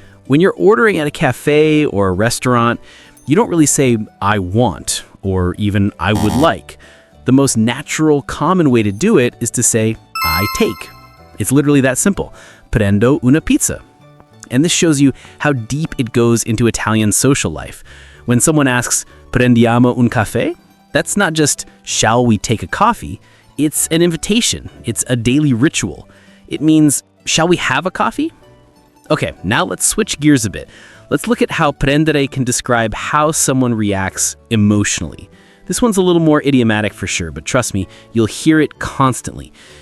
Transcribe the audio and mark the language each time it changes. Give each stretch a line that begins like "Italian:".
English: When you're ordering at a cafe or a restaurant, you don't really say, I want, or even I would like. The most natural, common way to do it is to say, I take. It's literally that simple.
Italian: Prendo una pizza.
English: And this shows you how deep it goes into Italian social life. When someone asks,
Italian: Prendiamo un caffè?
English: That's not just, shall we take a coffee? It's an invitation. It's a daily ritual. It means, shall we have a coffee? Okay, now let's switch gears a bit. Let's look at how prendere can describe how someone reacts emotionally. This one's a little more idiomatic for sure, but trust me, you'll hear it constantly.